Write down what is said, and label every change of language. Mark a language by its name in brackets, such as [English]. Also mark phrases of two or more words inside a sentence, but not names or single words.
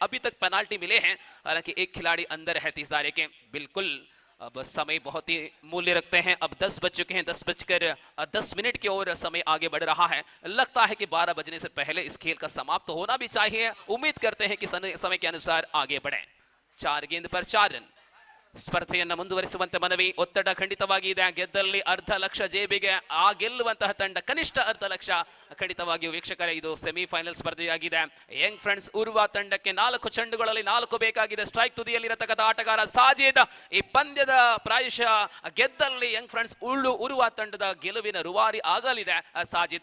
[Hindi] अभी तक पेनाल्टी मिले हैं, हालांकि एक खिलाड़ी अंदर है 30 दायरे के। बिल्कुल अब समय बहुत ही मूल्य रखते हैं। अब 10 बज चुके हैं, 10:10 की ओर समय आगे बढ़ रहा है। लगता है कि 12 बजने से पहले इस खेल का समाप्त होना भी चाहिए। उम्मीद करते हैं कि समय के अनुसार आगे बढ़े। 4 गेंद पर 4 रन। [Kannada] ಸ್ಪರ್ಧೆಯನ್ನು ಮುಂದುವರಿಸುವಂತೆ ಮನವಿ. ಒತ್ತಡ ಖಂಡಿತವಾಗಿ ಇದೆ. ಗೆದ್ದಲ್ಲಿ ಅರ್ಧ ಲಕ್ಷ ಜೇಬಿಗೆ, ಆ ಗೆಲ್ಲುವಂತಹ ತಂಡ ಕನಿಷ್ಠ ಅರ್ಧ ಲಕ್ಷ. ಖಂಡಿತವಾಗಿಯೂ ವೀಕ್ಷಕರೇ, ಇದು ಸೆಮಿಫೈನಲ್ ಸ್ಪರ್ಧೆಯಾಗಿದೆ. ಯಂಗ್ ಫ್ರೆಂಡ್ಸ್ ಉರ್ವಾ ತಂಡಕ್ಕೆ 4 ಚೆಂಡುಗಳಲ್ಲಿ 4 ಬೇಕಾಗಿದೆ. ಸ್ಟ್ರೈಕ್ ತುದಿಯಲ್ಲಿರತಕ್ಕಂಥ ಆಟಗಾರ ಸಾಜಿದ್ ಈ ಪಂದ್ಯದ ಪ್ರಾಯಶಃ ಗೆದ್ದಲ್ಲಿ ಯಂಗ್ ಫ್ರೆಂಡ್ಸ್ ಉರ್ವಾ ತಂಡದ ಗೆಲುವಿನ ರೂವಾರಿ ಆಗಲಿದೆ ಸಾಜಿದ್.